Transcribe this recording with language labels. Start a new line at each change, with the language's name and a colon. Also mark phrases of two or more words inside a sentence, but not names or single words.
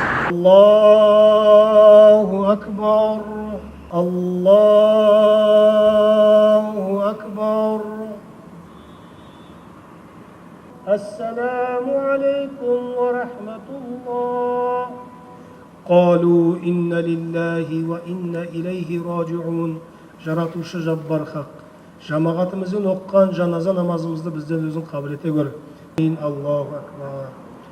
Arabic: الله أكبر الله أكبر. السلام عليكم ورحمة الله. قالوا إن لله وإنا إليه راجعون.
Kazakh: Жаратушы жаббар хақ, жамағатымыздың оққан жаназа намазымызды бізден өзің қабыл ете көр.
Arabic: الله أكبر.